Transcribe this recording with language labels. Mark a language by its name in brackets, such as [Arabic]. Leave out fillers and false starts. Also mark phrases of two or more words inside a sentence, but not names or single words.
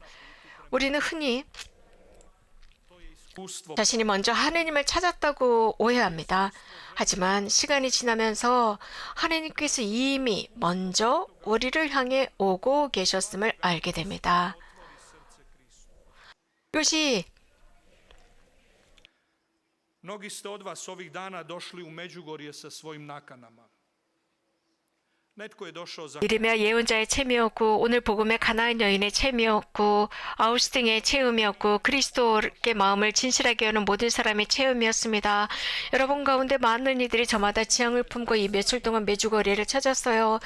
[Korean] 우리는 흔히 자신이 먼저 하느님을 찾았다고 오해합니다. 하지만 시간이 지나면서 하느님께서 이미 먼저 우리를 향해 오고 계셨음을 알게 됩니다. 이것이 [Croatian] Mnogi ste od vas ovih dana došli u Međugorje sa svojim nakanama. [Korean] 이르미야 예언자의 체미였고 오늘 복음의 가나안 여인의 체미였고 아우스팅의 체험이었고 그리스도의 마음을 진실하게 여는 모든 사람의 체험이었습니다. 여러분 가운데 많은 이들이 저마다 지향을 품고 이 며칠 동안 메주거리를 찾았어요.